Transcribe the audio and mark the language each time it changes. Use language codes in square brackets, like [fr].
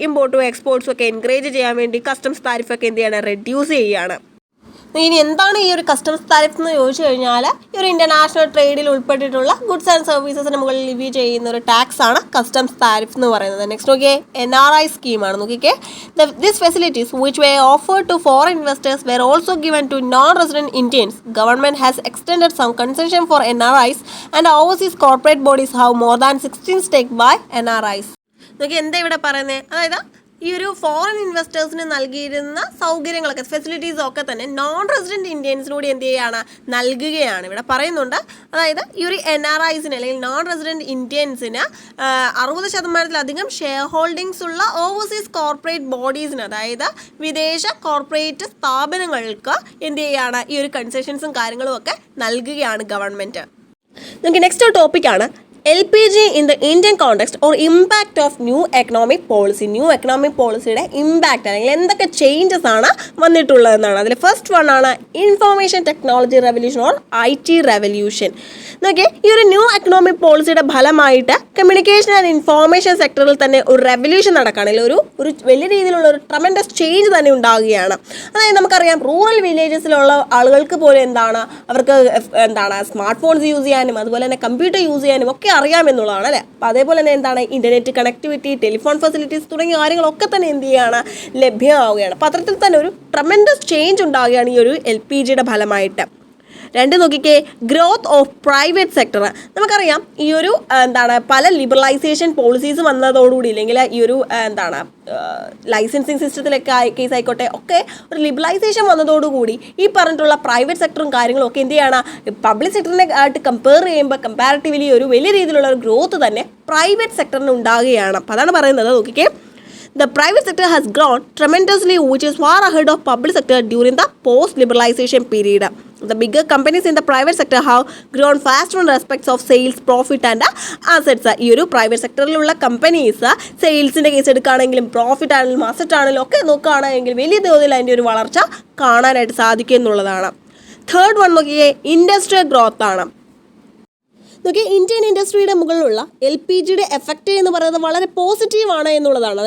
[ml] ഇമ്പോർട്ടും എക്സ്പോർട്ട്സും ഒക്കെ എൻകറേജ് ചെയ്യാൻ വേണ്ടി കസ്റ്റംസ് താരിഫൊക്കെ എന്ത് ചെയ്യാണ്, റെഡ്യൂസ് ചെയ്യുകയാണ്. ഇനി എന്താണ് ഈ ഒരു കസ്റ്റംസ് താരിഫ് എന്ന് ചോദിച്ചു കഴിഞ്ഞാൽ, ഈ ഒരു ഇന്റർനാഷണൽ ട്രേഡിൽ ഉൾപ്പെട്ടിട്ടുള്ള ഗുഡ്സ് ആൻഡ് സർവീസസിന് മുകളിൽ ലിവി ചെയ്യുന്ന ഒരു ടാക്സ് ആണ് കസ്റ്റംസ് താരിഫ് എന്ന് പറയുന്നത്. നെക്സ്റ്റ് നോക്കിയേ, NRI സ്കീമാണ്. [en] നോക്കിക്കേ, this facilities which were offered to foreign investors were also given to non-resident Indians. Government has extended some concession for NRIs and overseas corporate bodies have more than 16 stake by NRIs. [ml] നോക്കി എന്താ ഇവിടെ പറയുന്നത്, അതായത് ഈ ഒരു foreign ഇൻവെസ്റ്റേഴ്സിന് നൽകിയിരുന്ന സൗകര്യങ്ങളൊക്കെ ഫെസിലിറ്റീസും ഒക്കെ തന്നെ നോൺ റെസിഡൻറ്റ് ഇന്ത്യൻസിനൂടെ എന്ത് ചെയ്യുകയാണ്, നൽകുകയാണ്. ഇവിടെ പറയുന്നുണ്ട്. അതായത് ഈ ഒരു NRIസിന് അല്ലെങ്കിൽ നോൺ റെസിഡൻറ്റ് ഇന്ത്യൻസിന് 60%-ലധികം ഷെയർ ഹോൾഡിങ്സ് ഉള്ള ഓവർസീസ് കോർപ്പറേറ്റ് ബോഡീസിന്, അതായത് വിദേശ കോർപ്പറേറ്റ് സ്ഥാപനങ്ങൾക്ക് എന്ത് ചെയ്യുകയാണ്, ഈ ഒരു കൺസെഷൻസും കാര്യങ്ങളും ഒക്കെ നൽകുകയാണ് ഗവൺമെൻറ്. നമുക്ക് നെക്സ്റ്റ് ടോപ്പിക്കാണ് [en] LPG in the Indian context or impact of new economic policy. [ml] New economic പോളിസിയുടെ ഇമ്പാക്റ്റ് അല്ലെങ്കിൽ എന്തൊക്കെ ചേഞ്ചസ് ആണ് വന്നിട്ടുള്ളതെന്നാണ്. അതിൽ ഫസ്റ്റ് വൺ ആണ് information technology revolution or IT revolution. നോക്കിയേ, ഈ ഒരു ന്യൂ എക്കണോമിക് പോളിസിയുടെ ഫലമായിട്ട് കമ്മ്യൂണിക്കേഷൻ ആൻഡ് ഇൻഫോർമേഷൻ സെക്ടറിൽ തന്നെ ഒരു റെവല്യൂഷൻ നടക്കുകയാണെങ്കിൽ ഒരു വലിയ രീതിയിലുള്ള ഒരു ട്രമൻഡസ് ചേഞ്ച് തന്നെ ഉണ്ടാകുകയാണ്. അതായത് നമുക്കറിയാം, റൂറൽ വില്ലേജസിലുള്ള ആളുകൾക്ക് പോലും എന്താണ്, അവർക്ക് എന്താണ് സ്മാർട്ട് ഫോൺസ് യൂസ് ചെയ്യാനും അതുപോലെ തന്നെ കമ്പ്യൂട്ടർ യൂസ് ചെയ്യാനും ഒക്കെ അറിയാമെന്നുള്ളതാണ് അല്ലേ. അപ്പോൾ അതേപോലെ തന്നെ എന്താണ് ഇന്റർനെറ്റ് കണക്ടിവിറ്റി, ടെലിഫോൺ ഫെസിലിറ്റീസ് തുടങ്ങിയ കാര്യങ്ങളൊക്കെ തന്നെ എന്ത് ചെയ്യുകയാണ്, ലഭ്യമാവുകയാണ്. അപ്പോൾ അത്തരത്തിൽ തന്നെ ഒരു ട്രമൻഡസ് ചേഞ്ച് ഉണ്ടാവുകയാണ് ഈ ഒരു LPGയുടെ ഫലമായിട്ട്. രണ്ട് നോക്കിക്കേ, ഗ്രോത്ത് ഓഫ് പ്രൈവറ്റ് സെക്ടർ. നമുക്കറിയാം ഈ ഒരു എന്താണ് പല ലിബറലൈസേഷൻ പോളിസീസ് വന്നതോടുകൂടി, ഇല്ലെങ്കിൽ ഈ ഒരു എന്താണ് ലൈസൻസിങ് സിസ്റ്റത്തിലൊക്കെ കേസ് ആയിക്കോട്ടെ ഒക്കെ ഒരു ലിബറലൈസേഷൻ വന്നതോടുകൂടി ഈ പറഞ്ഞിട്ടുള്ള പ്രൈവറ്റ് സെക്ടറും കാര്യങ്ങളും ഒക്കെ എന്ത് ചെയ്യണം, പബ്ലിക് സെക്ടറിനെ ആയിട്ട് കമ്പയർ ചെയ്യുമ്പോൾ കമ്പാരിറ്റീവ്ലി ഒരു വലിയ രീതിയിലുള്ള ഒരു ഗ്രോത്ത് തന്നെ പ്രൈവറ്റ് സെക്ടറിന് ഉണ്ടാകുകയാണ്. അപ്പോൾ അതാണ് പറയുന്നത്. [en] നോക്കിക്കേ, the private sector has grown tremendously, which is far ahead of public sector during the post-liberalization period. The bigger companies in the private sector have grown faster in respects of sales, profit and assets. [ml] ഈ ഒരു private സെക്ടറിലുള്ള companies സെയിൽസിൻ്റെ case എടുക്കുകയാണെങ്കിലും profit ആണെങ്കിലും asset ആണെങ്കിലും ഒക്കെ നോക്കുകയാണെങ്കിൽ വലിയ തോതിൽ അതിൻ്റെ ഒരു വളർച്ച കാണാനായിട്ട് സാധിക്കും എന്നുള്ളതാണ്. തേർഡ് വൺ നോക്കിയേ, ഇൻഡസ്ട്രിയൽ ഗ്രോത്ത് ആണ്. നോക്കി, ഇന്ത്യൻ ഇൻഡസ്ട്രിയുടെ മുകളിലുള്ള LPGയുടെ എഫക്റ്റ് എന്ന് പറയുന്നത് വളരെ പോസിറ്റീവാണ് എന്നുള്ളതാണ്.